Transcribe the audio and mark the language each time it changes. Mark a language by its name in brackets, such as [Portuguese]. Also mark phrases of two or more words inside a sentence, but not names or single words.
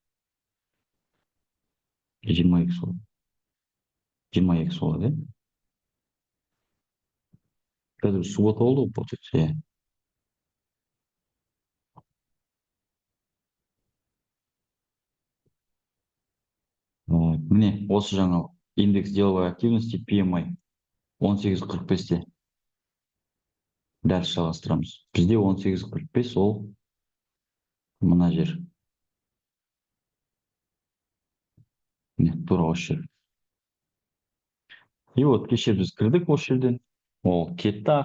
[Kazakh] 22-сі болады. 22-сі болады, иә? Қазір суббота болды ғой, получается, иә. Міне, осы жаңалық. [Russian] Индекс деловой активности PMI 18.45-те. [Kazakh] Дәл жалғастырамыз. Бізде 18.45 ол мына жер. Міне, тура осы жер. [Russian] И вот [Kazakh] кеше біз кірдік осы жерден.